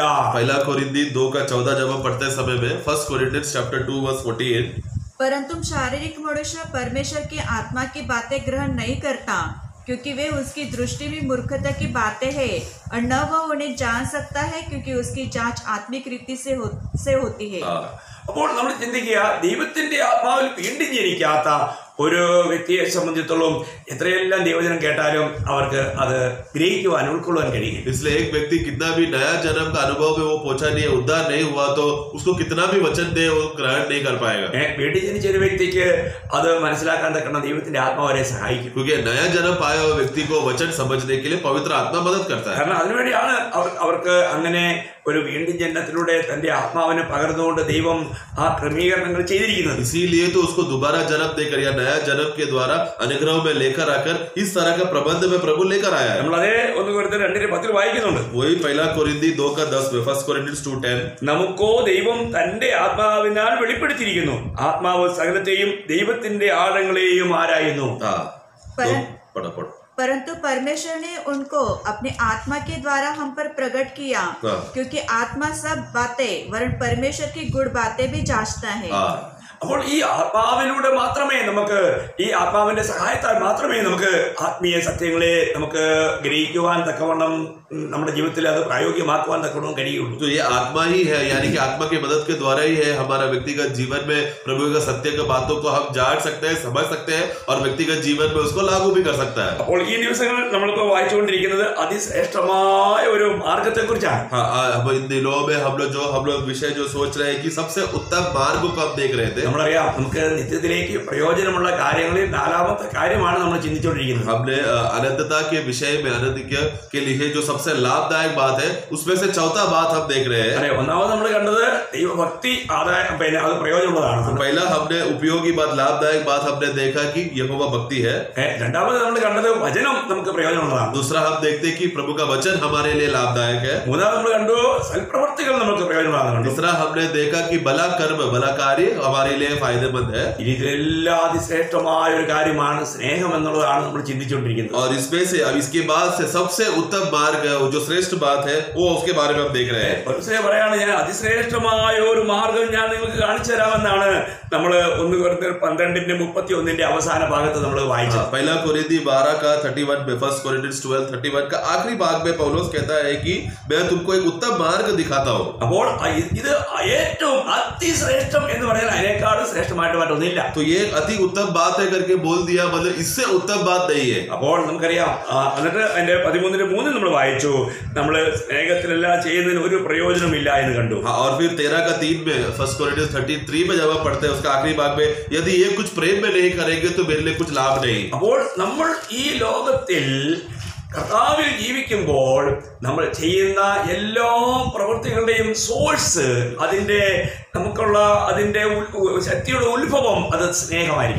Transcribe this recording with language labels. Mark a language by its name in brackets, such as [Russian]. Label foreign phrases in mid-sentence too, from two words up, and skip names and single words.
[Hindi] 1 कोरिन्थी 2:14 जब हम पढ़ते समय में 1 कोरिन्थियंस 2:14, परंतु शारीरिक मनुष्य परमेश्वर की आत्मा की बातें ग्रहण नहीं करता, क्योंकि वे उसकी दृष्टि में मूर्खता की बातें हैं और न वह उन्हें जान सकता है, क्योंकि उसकी जांच आत्मिक रीति से होती है. [Malayalam] അപ്പോൾ നമ്മൾ ചിന്തിക്കുക, ദൈവത്തിന്റെ ആത്മാവിൽ വീണ്ടും ജനിക്കാത്ത ഒരു വ്യക്തിയെ സംബന്ധിച്ചിടത്തോളം എത്രയെല്ലാം ദൈവജനം കേട്ടാലും അവർക്ക് അത് ഗ്രഹിക്കുവാൻ ഉൾക്കൊള്ളുവാൻ കഴിയും. [Hindi] इसलिए एक व्यक्ति कितना भी नया जन्म का अनुभव में वो पहुंचा नहीं है, उद्धार नहीं हुआ, तो उसको कितना भी वचन दे वो ग्रहण नहीं कर पाएगा. [Malayalam] വീണ്ടും ജനിച്ച ഒരു വ്യക്തിക്ക് അത് മനസ്സിലാക്കാൻ തക്കണം ദൈവത്തിന്റെ ആത്മാവരെ സഹായിക്കും. [Hindi] क्योंकि नया जन्म पाया हुआ व्यक्ति को वचन समझने के लिए पवित्र आत्मा मदद करता है. [Malayalam] കാരണം അതിനുവേണ്ടിയാണ് അവർക്ക് അങ്ങനെ ഒരു വീണ്ടും ജന്മത്തിലൂടെ തന്റെ ആത്മാവിനെ പകർന്നുകൊണ്ട് ദൈവം ആ ക്രമീകരണങ്ങൾ ചെയ്തിരിക്കുന്നത്. [Hindi] इसीलिए तो उसको दोबारा जन्म देकर या नया जन्म के द्वारा अनुग्रह में लेकर आकर इस तरह का प्रबंध में प्रभु लेकर आया है. [Malayalam] നമ്മൾ അതേ 1 കൊരിന്ത്യർ 2:10 വായിക്കുന്നുണ്ട്. [Hindi] वही 1 कोरिन्थी 2:10 में 1 कोरिन्थियंस 2:10, [Malayalam] നമുക്കോ ദൈവം തന്റെ ആത്മാവിനാൽ വെളിപ്പെടുത്തിയിരിക്കുന്നു, ആത്മാവ് സകലത്തെയും ദൈവത്തിന്റെ ആഴങ്ങളെയും ആരായുന്നു. [Hindi] पढ़ो. परंतु परमेश्वर ने उनको अपने आत्मा के द्वारा हम पर प्रकट किया, क्योंकि आत्मा सब बातें वरन परमेश्वर की गुड़ बातें भी जांचता है. [Malayalam] അപ്പോൾ ഈ ആത്മാവിലൂടെ മാത്രമേ നമുക്ക്, ഈ ആത്മാവിന്റെ സഹായത്താൽ മാത്രമേ നമുക്ക് ആത്മീയ സത്യങ്ങളെ നമുക്ക് ഗ്രഹിക്കുവാൻ തക്കവണ്ണം നമ്മുടെ ജീവിതത്തിൽ അത് പ്രായോഗികമാക്കുവാൻ തക്കവണ്ണം കഴിയുള്ളൂ. [Hindi] तो ये आत्मा ही है, यानी कि आत्मा की मदद के द्वारा ही है हमारा व्यक्तिगत जीवन में प्रभु का सत्य के बातों को हम जान सकते हैं, समझ सकते हैं और व्यक्तिगत जीवन में उसको लागू भी कर सकता है. [Malayalam] അപ്പോൾ ഈ ദിവസങ്ങളിൽ നമ്മളിപ്പോൾ വായിച്ചുകൊണ്ടിരിക്കുന്നത് അതിശ്രേഷ്ഠമായ ഒരു മാർഗത്തെ കുറിച്ചാണ്. [Hindi] इन दिनों में हम लोग विषय जो सोच रहे हैं कि सबसे उत्तम मार्ग को हम देख रहे थे. [Malayalam] നമ്മളറിയാം, നമുക്ക് നിത്യത്തിലേക്ക് പ്രയോജനമുള്ള കാര്യങ്ങളിൽ 4ാമത്തെ കാര്യമാണ് നമ്മൾ ചിന്തിച്ചുകൊണ്ടിരിക്കുന്നത്. [Hindi] हमने अनंतता के विषय में अनंत के लिए जो सबसे लाभदायक बात है उसमें से 4था बात हम देख रहे हैं. [Malayalam] ഒന്നാമത് നമ്മൾ കണ്ടത് ദൈവഭക്തി അത് പ്രയോജനമുള്ളതാണ്. [Hindi] पहला हमने उपयोगी बात, लाभदायक बात हमने देखा कि यहोवा भक्ति है. [Malayalam] രണ്ടാമത് നമ്മൾ കണ്ടത് വചനം നമുക്ക് പ്രയോജനമുള്ളതാണ്. [Hindi] दूसरा हम देखते कि प्रभु का वचन हमारे लिए लाभदायक है. [Malayalam] മൂന്നാമത് നമ്മൾ കണ്ടു സൽപ്രവർത്തികൾ നമുക്ക് പ്രയോജനമുള്ളതാണ്. [Hindi] तीसरा हमने देखा कि भला कर्म, भला कार्य हमारे लिए फायदेमंद है. [Malayalam] ഇതിലെല്ലാം അതിശ്രേഷ്ഠമായ ഒരു കാര്യമാണ് സ്നേഹം എന്നുള്ളതാണ് നമ്മൾ ചിന്തിച്ചുകൊണ്ടിരിക്കുന്നത്. [Hindi] और इसमें से अब इसके बाद से सबसे उत्तम मार्ग जो श्रेष्ठ बात है वो उसके बारे में हम देख रहे हैं. [Malayalam] പറയാണ്, ഞാൻ അതിശ്രേഷ്ഠമായ ഒരു മാർഗം ഞാൻ നിങ്ങൾക്ക് കാണിച്ചു തരാമെന്നാണ് നമ്മൾ 1 കൊരിന്ത്യർ 12:31 അവസാന ഭാഗത്ത് നമ്മൾ വായിച്ചത്. [Hindi] 1 कोरिन्थी 12:31 में 1 कोरिन्थियंस 12:31 का आखिरी भाग में पौलुस कहता है कि मैं तुमको एक उत्तम मार्ग दिखाता हूँ. [Malayalam] അപ്പോൾ ഇത് ഏറ്റവും അതിശ്രേഷ്ഠം എന്ന് പറയാൻ അതിനേക്കാളും ശ്രേഷ്ഠമായിട്ട് മറ്റൊന്നില്ല. [Hindi] तो ये अति उत्तम बात है करके बोल दिया, मतलब इससे उत्तम बात नहीं है. [Malayalam] അപ്പോൾ നമുക്കറിയാം, എന്നിട്ട് അതിന്റെ 13:3 നമ്മൾ വായിച്ചു, നമ്മൾ സ്നേഹത്തിലെല്ലാം ചെയ്യുന്നതിന് ഒരു പ്രയോജനമില്ല എന്ന് കണ്ടു. [Hindi] और फिर 13:3 में 1 कोरिन्थियंस 13:3 में जब हम पढ़ते हैं उसका आखिरी भाग में, यदि ये कुछ प्रेम में नहीं करेंगे तो मेरे लिए कुछ लाभ नहीं. [Malayalam] അപ്പോൾ നമ്മൾ ഈ ലോകത്തിൽ കർത്താവിൽ ജീവിക്കുമ്പോൾ നമ്മൾ ചെയ്യുന്ന എല്ലാ പ്രവൃത്തികളുടെയും സോഴ്സ്, അതിന്റെ നമുക്കുള്ള അതിന്റെ ശക്തിയുടെ ഉത്ഭവം അത് സ്നേഹമായിരിക്കും.